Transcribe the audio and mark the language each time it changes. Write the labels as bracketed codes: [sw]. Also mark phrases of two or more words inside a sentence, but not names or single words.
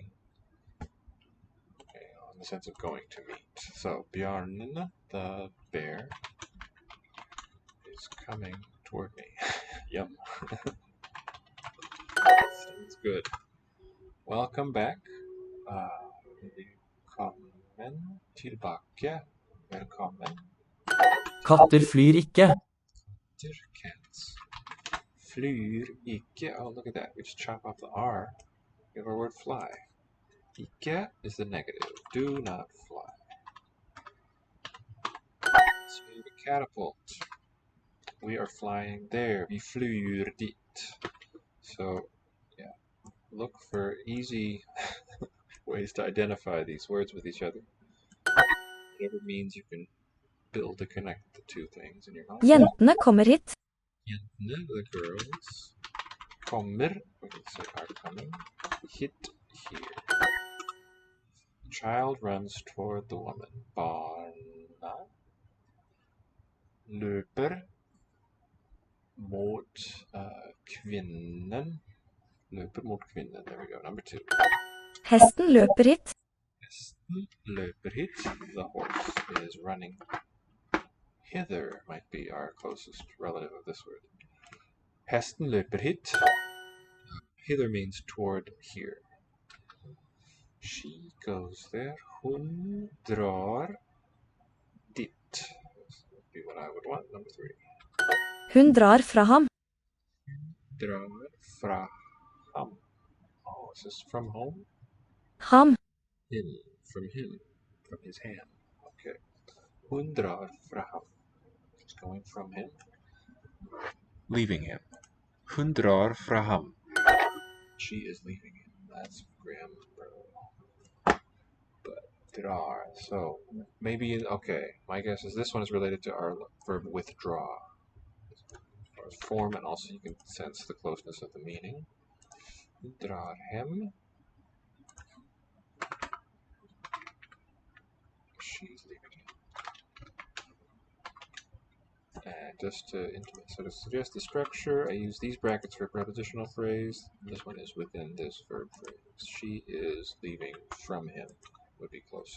[en] Okay, in the sense of going to meet. So Bjarn, the bear, is coming toward me. Yum. Sounds good. Welcome back. [no] Velkommen tilbake. Velkommen. Katter flyr ikke. [en] Cats. [no] Flyr ikke. [en] Oh, look at that. We just chop off the R. We have our word fly. Ikke is the negative. Do not fly. So the catapult. We are flying there. [no] Vi flyr dit. [en] So, yeah. Look for easy ways to identify these words with each other. Whatever means you can build to connect the two things in your mind. [no] Jentene kommer hit. Jentene, [en] the girls, kommer, we can say are coming, hit here. Child runs toward the woman. [no] Barna løper mot kvinnen. Løper mot kvinnen. [en] There we go. Number 2. [no] Hesten løper hit. Hesten løper hit. [en] The horse is running hither. Might be our closest relative of this word. Hesten løper hit. Hither means toward here. She goes there. [no] Hun drar dit. [en] This would be what I would want. Number 3. [no] Hun drar fra ham. Drar fra ham. [en] Oh, is this from home? Ham. Him. From him. From his hand. Okay. [no] Hun drar fra ham. [en] She's going from him. Leaving him. [no] Hun drar fra ham. [en] She is leaving him. That's grammar. But drar. So maybe, okay. My guess is this one is related to our verb withdraw. Or form, and also you can sense the closeness of the meaning. [no] Hun drar hem. [en] She's leaving him. And just to sort of suggest the structure, I use these brackets for a prepositional phrase. This one is within this verb phrase. She is leaving from him would be closer.